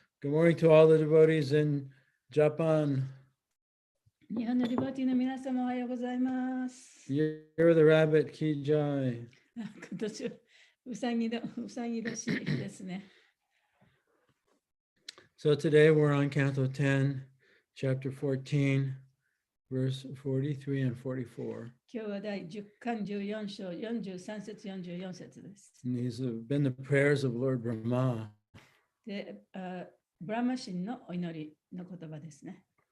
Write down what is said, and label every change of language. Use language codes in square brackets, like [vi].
[en] Good morning to all the devotees in Japan. [ja] 日本のリバティの皆様おはようございます。 [en] You're the rabbit, Ki Jai. [ja] 今年はうさぎ年ですね。 [en] So today we're on Canto 10, chapter 14, verse 43 and 44. [ja] 今日は第10巻14章43節44節です。 [en] And these have been the prayers of Lord Brahma. [ja] で、ブラマ神のお祈りの言葉ですね。